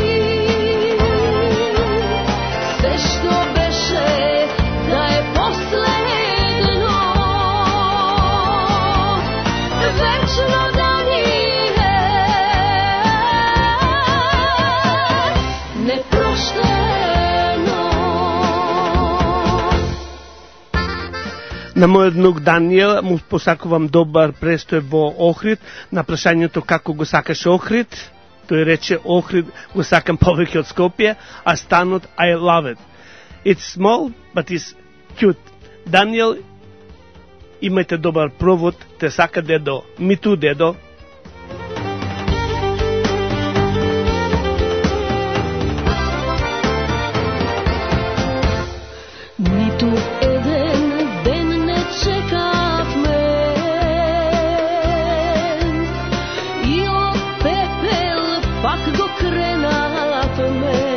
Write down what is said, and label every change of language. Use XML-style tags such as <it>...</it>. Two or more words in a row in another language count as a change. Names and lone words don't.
<sr>sve što beše da je posledno, večno da nije neprošteno.</sr> <mk>На мојот внук Даниел му посакувам добар престој во Охрид. На прашањето како го сакаше Охрид, тој рече Охрид го сакам повеќе од Скопје, а станот</mk> <en>I love it. It's small, but it's cute.</en> <mk>Даниел, имајте добар провод, те сака дедо.</mk> <en>Me too,</en> <mk>дедо. Ниту еден ден не чекавме и од пепел пак го кренавме.</mk>